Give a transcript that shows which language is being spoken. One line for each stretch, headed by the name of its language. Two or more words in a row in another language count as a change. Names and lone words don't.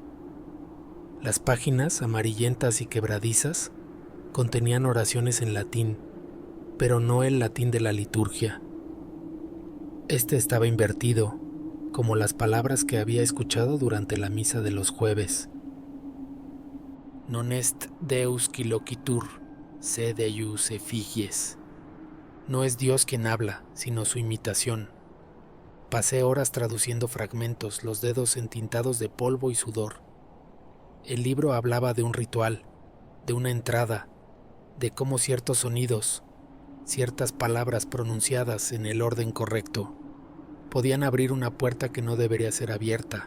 Spanish: Las páginas, amarillentas y quebradizas, contenían oraciones en latín, pero no el latín de la liturgia. Este estaba invertido, como las palabras que había escuchado durante la misa de los jueves.
Latin: Non est Deus qui loquitur, se Deus effigies.
Spanish: No es Dios quien habla, sino su imitación. Pasé horas traduciendo fragmentos, los dedos entintados de polvo y sudor. El libro hablaba de un ritual, de una entrada, de cómo ciertos sonidos, ciertas palabras pronunciadas en el orden correcto, podían abrir una puerta que no debería ser abierta.